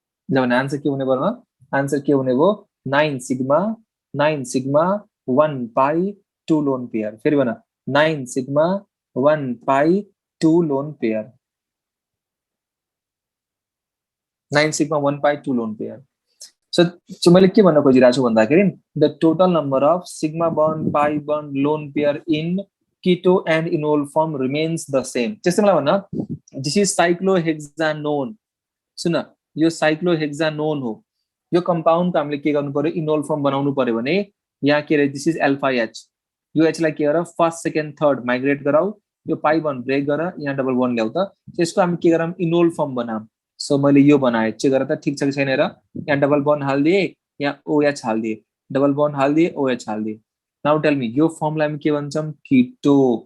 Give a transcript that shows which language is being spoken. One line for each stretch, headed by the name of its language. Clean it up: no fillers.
Nepali: जब answer के हुने भयो आन्सर के हुने भयो 9 सिग्मा 1 पाई 2 लोन पेयर फेरि भन 9 सिग्मा 1 पाई 2 lone pair 9 sigma 1 pi 2 lone pair.
English: So मैले के भन्न खोजिरहेको छु भन्दाखेरि the total number of sigma bond pi bond lone pair in keto and enol form remains the same.
Nepali: त्यस्तै मलाई भन्न this is cyclohexanone. सुन यो cyclohexanone हो यो कम्पाउन्ड हामीले के गर्नु पर्यो इनोल फर्म बनाउनु पर्यो भने यहाँ के दिस इज अल्फा एच यो एच लाई के गर फर्स्ट सेकेन्ड थर्ड माइग्रेट गराऊ यो पाई बन्ड ब्रेक गर यहाँ डबल बन्ड ल्याउ त त्यसको हामी के गरौँ इनोल फर्म बनाऊ सो मैले यो बनाए चेक गरेर त ठीक छ कि छैन र यहाँ डबल बन्ड हाल्दिए यहाँ OH हाल्दिए double bond हाल्दिए OH हाल्दिए now tell मी यो फर्मलाई हामी के भन्छौं कीटो